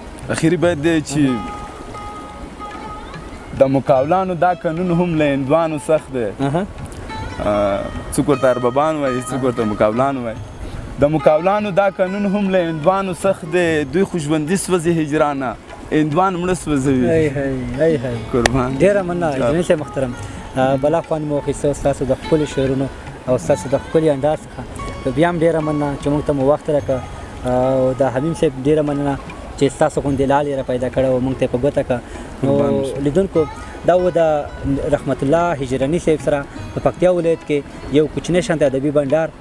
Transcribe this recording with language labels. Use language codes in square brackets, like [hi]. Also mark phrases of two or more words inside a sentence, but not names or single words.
[ps] اخري بیت دی چې د مقاولانو دا قانون هم له هندوانو سخت دی. اها. آه، څوک ورته اربابان وایي، څوک ورته مقاولان وایي. د مقاولانو دا قانون هم له هندوانو سخت دی. دوی خو ژوندي سوځي هجرانه، هندوان مړه سوځوي. آی های، آی های. قربان. ډېره مننه، جان. انجینر صاحب محترم. آه، بلا خوند مو واخیسته ستاسو د ښکلي شعرونو او ستاسو د ښکلي انداز څخه. نو بیا هم ډېره مننه چې موږ ته مو وخت راکړه. آه، او د حمیم صاحب ډېره مننه چې ستاسو غوندې لال یې را پیدا کړی او موږ ته یې په ګوته کړه. نو قربان اوسه. لیدونکو، دا و د رحمت الله هجراني صاحب سره په پکتیا ولایت کې یو کوچنی شانته ادبي بنډار.